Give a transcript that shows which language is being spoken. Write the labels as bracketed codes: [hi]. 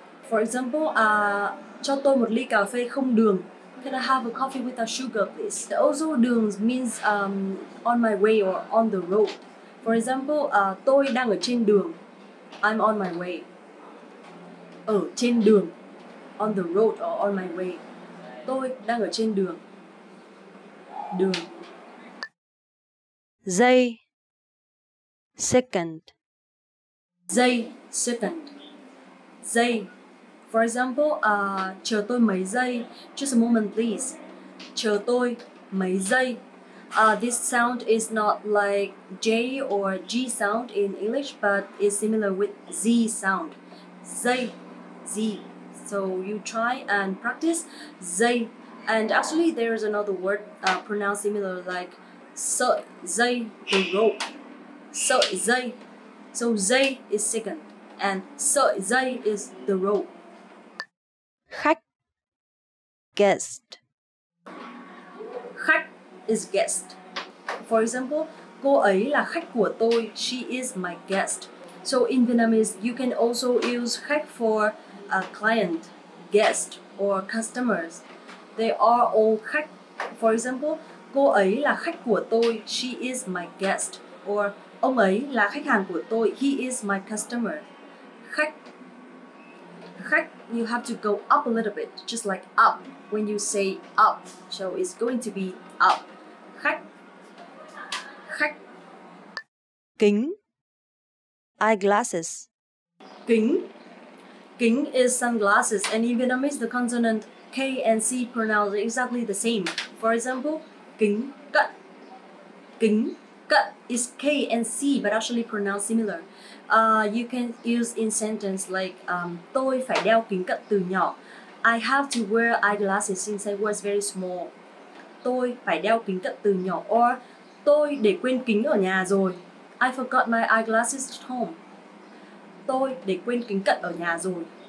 [en] For example, [vi] cho tôi một ly cà phê không đường. [en] Can I have a coffee without sugar, please? Also, đường means on my way or on the road. For example, [vi] tôi đang ở trên đường. [en] I'm on my way. [vi] Ở trên đường. [en] On the road or on my way. [vi] Tôi đang ở trên đường. [en] Đường. [vi] Giây. [en] Second. [vi] Giây. [en] Second. [vi] Giây. [en] For example, [vi] chờ tôi mấy giây. [en] Just a moment, please. [vi] Chờ tôi mấy giây. [en] This sound is not like J or G sound in English, but it's similar with Z sound. Giây, Z. So you try and practice giây. And actually, there is another word pronounced similar like sợi dây, the rope. Sợi dây. So dây is second, and sợi dây is the rope. [vi] Khách. [en] Guest. Khách is guest. For example, [vi] cô ấy là khách của tôi. [en] She is my guest. So in Vietnamese, you can also use khách for a client, guest, or customers. They are all khách. For example, [vi] cô ấy là khách của tôi. [en] She is my guest. [vi] Or ông ấy là khách hàng của tôi. [en] He is my customer. Khách. Khách, you have to go up a little bit, just like up when you say up. So it's going to be up. Khách. Khách. [vi] Kính. [en] Eyeglasses. [vi] Kính. [en] Kính is sunglasses, and in Vietnamese the consonant K and C pronounce exactly the same. For example, kính cận. Kính cận is K and C but actually pronounced similar. You can use in sentence like [vi] tôi phải đeo kính cận từ nhỏ. [en] I have to wear eyeglasses since I was very small. [vi] Tôi phải đeo kính cận từ nhỏ. Or tôi để quên kính ở nhà rồi. [en] I forgot my eyeglasses at home. [vi] Tôi để quên kính cận ở nhà rồi.